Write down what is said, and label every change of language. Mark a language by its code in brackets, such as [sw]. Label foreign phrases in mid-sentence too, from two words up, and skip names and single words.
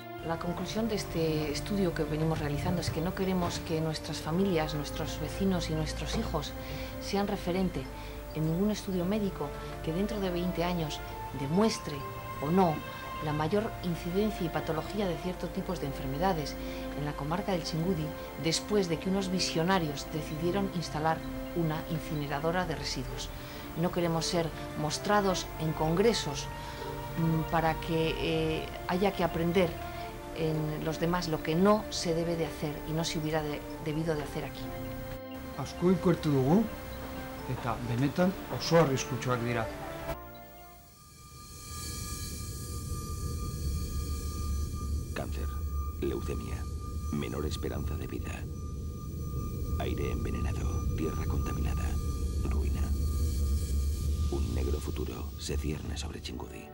[es] La conclusión de este estudio que venimos realizando es que no queremos que nuestras familias, nuestros vecinos y nuestros hijos sean referente en ningún estudio médico que dentro de 20 años demuestre o no la mayor incidencia y patología de ciertos tipos de enfermedades en la comarca del Chingudi después de que unos visionarios decidieron instalar una incineradora de residuos. No queremos ser mostrados en congresos para que haya que aprender en los demás lo que no se debe de hacer y no se hubiera debido de hacer aquí. [eu] Asko ikertu dugu eta benetan oso arriskutsuak dira. [es] Cáncer, leucemia, menor esperanza de vida, aire envenenado, tierra contaminada, ruina. Un negro futuro se cierne sobre Chingudi.